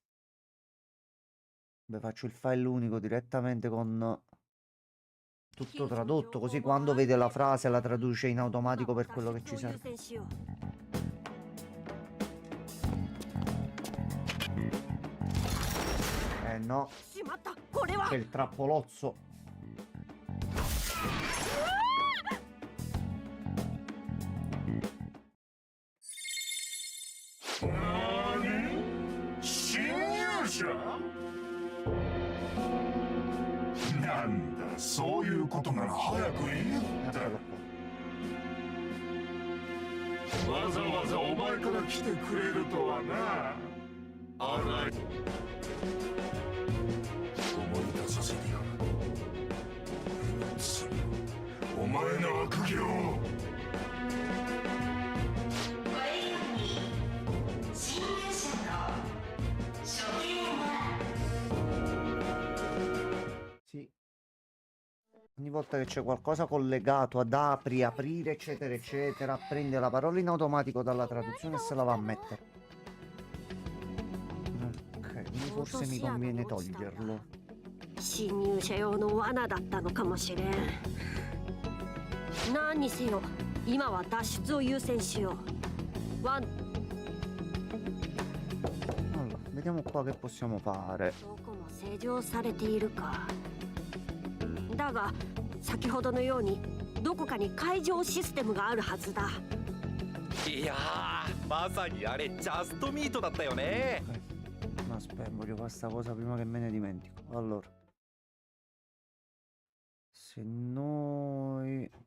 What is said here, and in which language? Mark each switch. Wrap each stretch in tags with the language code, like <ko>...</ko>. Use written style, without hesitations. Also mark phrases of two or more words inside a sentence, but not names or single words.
<it>Beh, faccio il file unico direttamente con tutto tradotto, così quando vede la frase la traduce in automatico per quello che ci serve. No, c'è il trappolozzo. Nani?</it> <ja>侵入者？なんだ、そういうことなら早く言えって。 Eccolo qua. わざわざお前から来てくれるとはな。荒い。思い出させてやる。罪、お前の悪行。</ja> <it>Sì. Ogni volta che c'è qualcosa collegato ad apri, aprire, eccetera, eccetera, prende la parola in automatico dalla traduzione e se la va a mettere. Ok, quindi forse mi conviene toglierlo.</it> <ja>侵入者用の罠だったのかもしれん。何にせよ、今は脱出を優先しよう。ワン。</ja> <it>Allora, vediamo qua che possiamo fare.</it> <ja>どこも施錠されているか。だが、先ほどのようにどこかに解錠システムがあるはずだ。いやー、まさにあれジャストミートだったよね。</ja> <it>Ok. No, aspetta, voglio fare sta cosa prima che me ne dimentico. Allora, se noi</it>